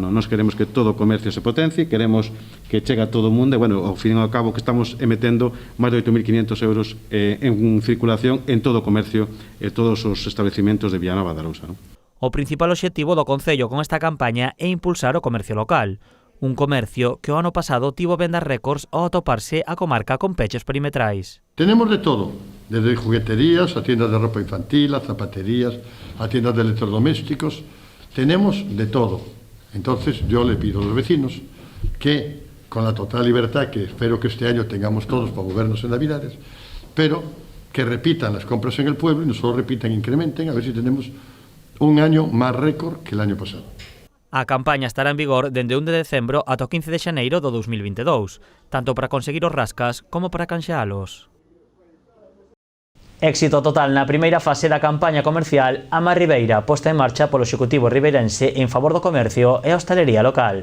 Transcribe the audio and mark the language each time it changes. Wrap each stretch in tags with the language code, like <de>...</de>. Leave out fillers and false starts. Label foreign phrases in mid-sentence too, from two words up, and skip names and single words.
<gl>Nos queremos que todo o comercio se potencie, queremos que chegue a todo o mundo, e, ao fin e ao cabo, que estamos emetendo máis de 8.500 euros en circulación en todo o comercio e todos os establecimentos de Vilanova de Arousa. O principal obxectivo do Concello con esta campaña é impulsar o comercio local. Un comercio que o ano pasado tivo vendas récords ao atoparse a comarca con pechos perimetrais.</gl> <es>Tenemos de todo, desde jugueterías a tiendas de ropa infantil, a zapaterías, a tiendas de electrodomésticos. Tenemos de todo. Entonces yo le pido a los vecinos que, con la total libertad que espero que este año tengamos todos para movernos en Navidades, pero que repitan las compras en el pueblo y no solo repitan, incrementen, a ver si tenemos un año máis récord que el año pasado.</es> <gl>A campaña estará en vigor dende 1 de decembro ata o 15 de xaneiro do 2022, tanto para conseguir os rascas como para canxealos. Éxito total na primeira fase da campaña comercial Ama Ribeira, posta en marcha polo Executivo ribeirense en favor do comercio e a hostalería local.</gl>